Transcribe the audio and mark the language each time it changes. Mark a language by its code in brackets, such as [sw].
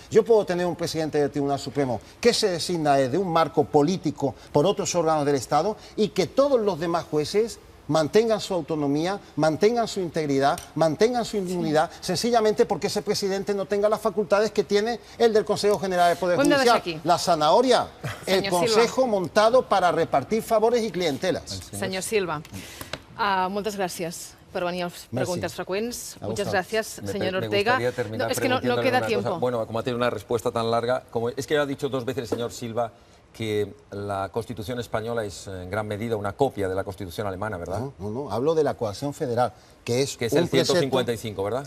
[es] Yo puedo tener un presidente del Tribunal Supremo que se designa de un marco político por otros órganos del Estado y que todos los demás jueces mantengan su autonomía, mantengan su integridad, mantengan su inmunidad, sencillamente porque ese presidente no tenga las facultades que tiene el del Consejo General del Poder Judicial. La zanahoria, el Consejo montado para repartir favores y clientelas. [ca] Senyor Silva, moltes gràcies per venir a les preguntes freqüents. [es] Muchas gracias, señor Ortega. Me gustaría terminar es que no queda tiempo. Bueno, como ha tenido una respuesta tan larga, es que ha dicho dos veces el señor Silva que la Constitución española es en gran medida una copia de la Constitución alemana, ¿verdad? No, hablo de la coacción federal, que es el 155, ¿verdad?